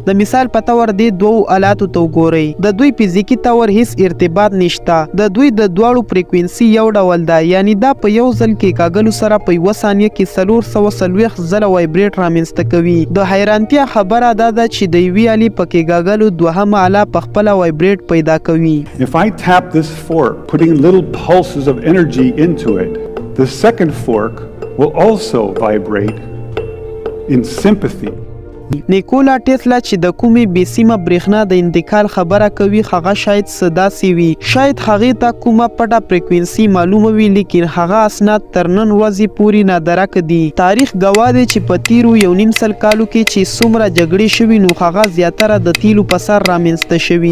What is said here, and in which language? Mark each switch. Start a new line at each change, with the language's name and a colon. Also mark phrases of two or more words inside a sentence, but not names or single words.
Pashto: د مثال په طور دې دوو آلاتو ته وګورئ. د دوی فزیکي طور هیڅ ارتباط نشته. د دوی د دواړو فریکوینسي یو ډول ده یعنی دا په یو ځل کې کاږلو سره په یوه ثانیه کې 440 ځله وایبریټ رامنځته کوي. د حیرانتیا خبره دا ده چې د یوې آلې په کېکاږلو دوهمه آله په خپله وایبریټ پیدا کوي.
English: If I tap this fork, putting little pulses of energy into it, the second fork will also vibrate in sympathy.
Pashto: نیکولا ټیسلا چې د کومې بې سیمه برېښنا د انتقال خبره کوي هغه شاید څه داسې وي. شاید هغې ته کومه پټه فریکوینسي معلومه وي لیکن هغه اسناد تر نن ورځې پورې نادرکه دي. تاریخ ګواه دی چې په تیرو 1.5 سل کالو کې چې څومره جګړې شوي نو هغه زیاتره د تیلو په سر رامنځته شوي.